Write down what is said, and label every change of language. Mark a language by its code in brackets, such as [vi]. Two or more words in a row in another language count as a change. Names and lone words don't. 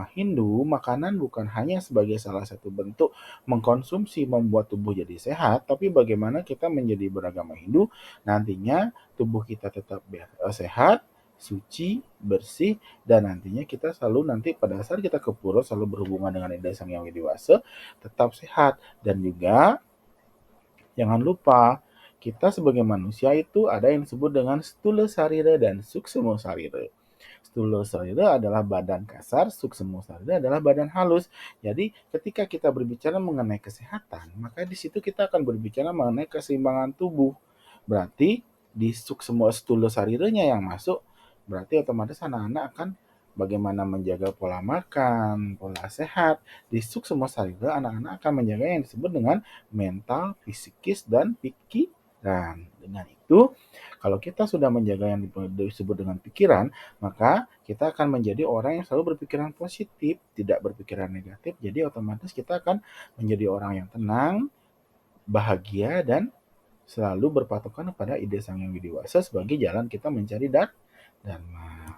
[id] Hindu makanan bukan hanya sebagai salah satu bentuk mengkonsumsi membuat tubuh jadi sehat tapi bagaimana kita menjadi beragama Hindu nantinya tubuh kita tetap sehat suci, bersih, dan nantinya kita selalu nanti pada saat kita ke pura selalu berhubungan dengan Ida Sang Hyang Widi Wasa tetap sehat dan juga jangan lupa, kita sebagai manusia itu ada yang disebut dengan stula sarira dan suksema sarira. Stula sarira adalah badan kasar, suksema sarira adalah badan halus. Jadi, ketika kita berbicara mengenai kesehatan, maka di situ kita akan berbicara mengenai keseimbangan tubuh. Berarti di suksema stula sariranya yang masuk, berarti otomatis anak-anak akan bagaimana menjaga pola makan, pola sehat. Di suksema sarira, anak-anak akan menjaga yang disebut dengan mental, fisikis, dan pikiran. Dengan itu, kalau kita sudah menjaga yang disebut dengan pikiran, maka kita akan menjadi orang yang selalu berpikiran positif, tidak berpikiran negatif. Jadi otomatis kita akan menjadi orang yang tenang, bahagia, dan selalu berpatokan kepada ide Sang Yang Widi Wasa sebagai jalan kita mencari dharma.